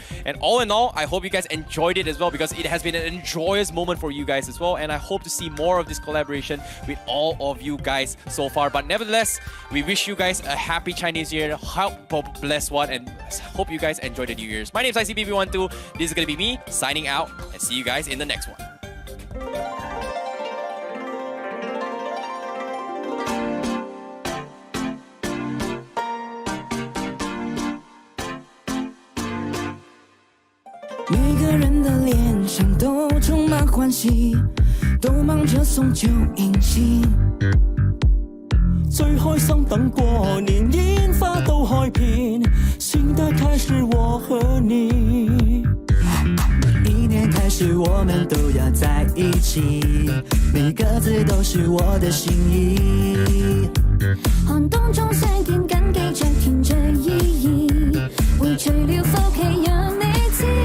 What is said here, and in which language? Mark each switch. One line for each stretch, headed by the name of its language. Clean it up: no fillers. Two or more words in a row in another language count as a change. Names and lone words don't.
English: And all in all, I hope you guys enjoyed it as well, because it has been an joyous moment for you guys as well. And I hope to see more of this collaboration with all of you guys so far. But nevertheless, we wish you guys a happy Chinese New Year. Hope bless one, and hope you guys enjoy the New Year's. My name is ICBB12. This is going to be me signing out, and see you guys in the next one.
Cantonese: 每个人的脸上都充满欢喜，都忙着送旧迎新。最開心等過年，煙花都開遍，新的開始我和你。每一年開始我們都要在一起，每個字都是我的心意。寒冬中相見緊記着團聚意義，會除了福氣讓你知。